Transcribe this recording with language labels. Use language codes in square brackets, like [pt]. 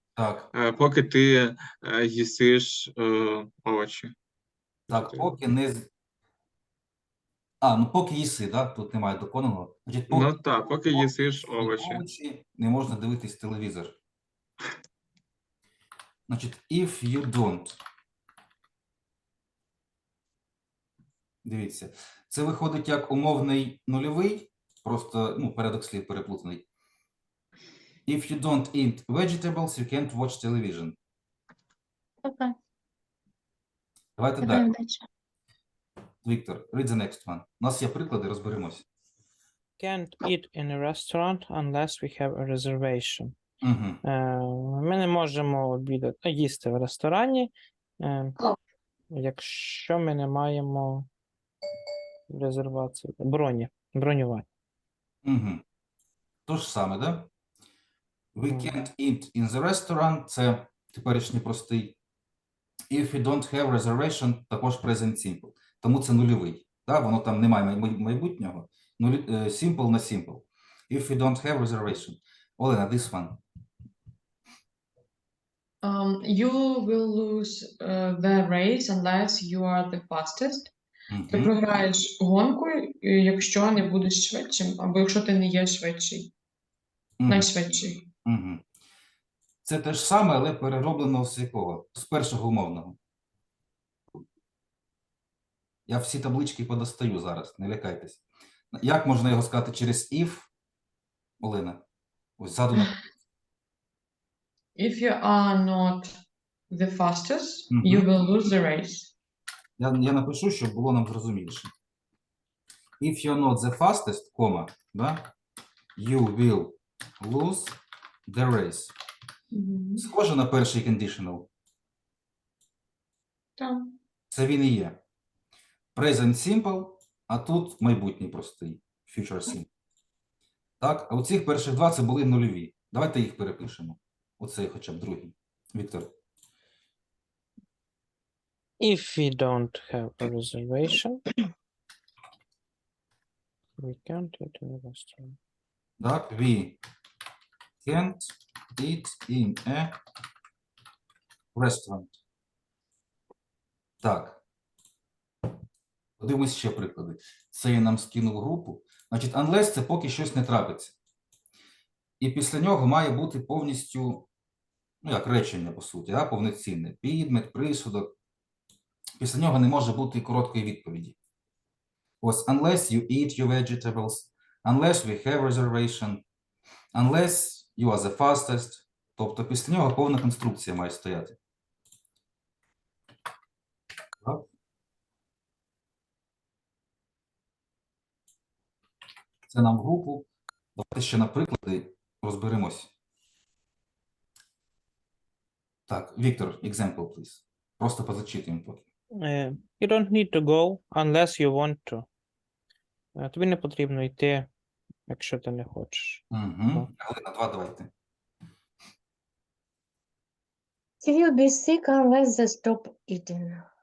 [uk] Так. Поки ти їсиш овочі. Так, поки не... поки їси, да? Тут немає доконаного. Значить, Ну так, поки їсиш овочі. овочі не можна дивитись телевізор. [en] Значить, if you don't. [uk] Дивіться. Це виходить як умовний нульовий, просто, порядок слів переплутаний. [en] If you don't eat vegetables, you can't watch television. [uk] Окей. Давайте далі. Дальше. [en] Віктор, read the next one. [uk] У нас є приклади, розберемось. [en] Can't eat in a restaurant unless we have a reservation. Угу. [uk] Ми не можемо обідати, їсти в ресторані, якщо ми не маємо резервації, бронювання. Угу. То ж саме, да? We Мгм. [en] can't eat in the restaurant. [uk] Це теперішній простий. [en] If we don't have reservation, також present simple. [uk] Тому це нульовий. Да? Воно там немає майбутнього. [en] Simple на simple. If we don't have reservation. Олена, this one. You will lose the race unless you are the fastest. [uk] Ти Угу. програєш гонку, якщо не будеш швидшим, або якщо ти не є швидший, найшвидший. Угу. Це те ж саме, але перероблено з якого? З першого умовного. Я всі таблички подостаю зараз, не лякайтесь. Як можна його сказати через if? Олена, ось ззаду на... [en] If you are not the fastest, Мгм. you will lose the race. [uk] Я напишу, щоб було нам зрозуміліше. [en] If you're not the fastest, [uk] кома, да, [en] you will lose the race. [uk] Схоже на перший conditional. Так. Це він і є. Present simple, а тут майбутній простий. [en] Future simple. [uk] Так, а у цих перших два це були нульові. Давайте їх перепишемо. Оцей хоча б другий. Віктор. [en] If we don't have a reservation, we can't eat in a restaurant. Так, we can't eat in a restaurant. [uk] Так. Подивимось ще приклади. Це я нам скинув групу. Значить, unless це поки щось не трапиться. І після нього має бути повністю, ну як речення, по суті, повноцінне. Підмет, присудок. Після нього не може бути короткої відповіді. [en] Ось, unless you eat your vegetables, unless we have reservation, unless you are the fastest. [uk] Тобто після нього повна конструкція має стояти. Так. Це нам в групу. Давайте ще на приклади розберемось. [en] Так, Віктор, example, please. [uk] Просто позачитуємо поки. [en] You don't need to go unless you want to. [uk] Тобі не потрібно йти, якщо ти не хочеш. Угу. Галина, 2 давайте. [en] He will be sick unless they stop eating.